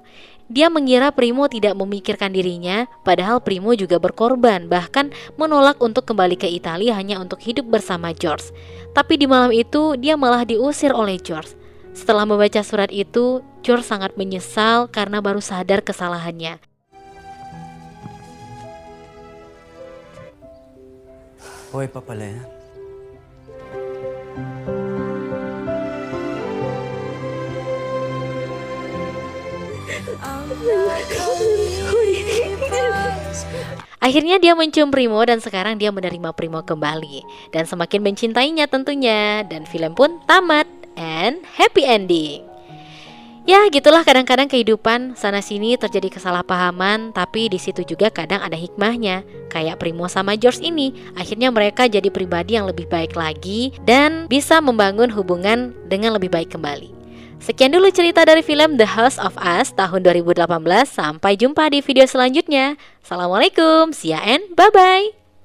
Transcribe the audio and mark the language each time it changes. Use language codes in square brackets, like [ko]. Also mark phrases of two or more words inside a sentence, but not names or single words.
[id] Dia mengira Primo tidak memikirkan dirinya, padahal Primo juga berkorban, bahkan menolak untuk kembali ke Italia hanya untuk hidup bersama George. Tapi di malam itu, dia malah diusir oleh George. Setelah membaca surat itu, George sangat menyesal karena baru sadar kesalahannya. [tl] Buhay pa pala yan. [id] Akhirnya dia mencium Primo dan sekarang dia menerima Primo kembali dan semakin mencintainya tentunya, dan film pun tamat [en] and happy ending. [id] Ya gitulah, kadang-kadang kehidupan sana sini terjadi kesalahpahaman, tapi di situ juga kadang ada hikmahnya. Kayak Primo sama George ini, akhirnya mereka jadi pribadi yang lebih baik lagi dan bisa membangun hubungan dengan lebih baik kembali. Sekian dulu cerita dari film The House of Us tahun 2018. Sampai jumpa di video selanjutnya. [en] Assalamualaikum, see ya and bye-bye.